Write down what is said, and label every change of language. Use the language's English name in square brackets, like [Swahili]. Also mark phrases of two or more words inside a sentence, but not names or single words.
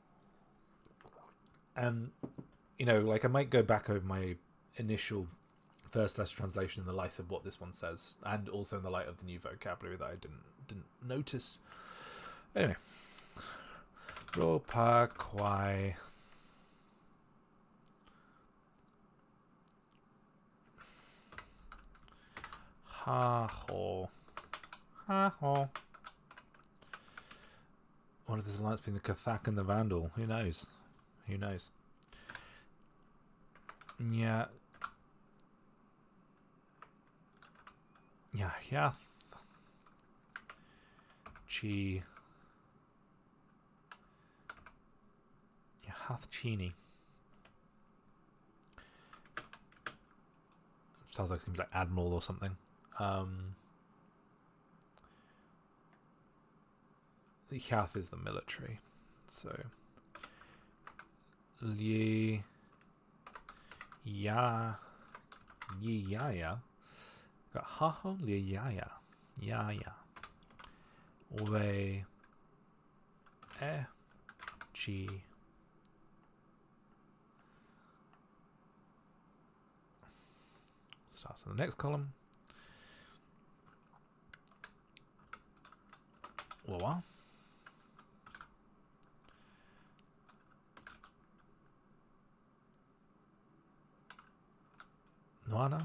[English] And, you know, like I might go back over my initial first letter translation in the light of what this one says, and also in the light of the new vocabulary that I didn't notice. Anyway. Ropa Kwai. Ha ho. Ha ho. What if this alliance between the Gatac and the Vandal? Who knows? Who knows? Yeah. Yeah, Yath. Chi. Yath Chini. Sounds like something like Admiral or something. The Yath is the military. So. Li. Ya. Yi ya ya. Got haho li ya ya. Ya ya. We. Chi. Starts in the next column. Wawa. Noana.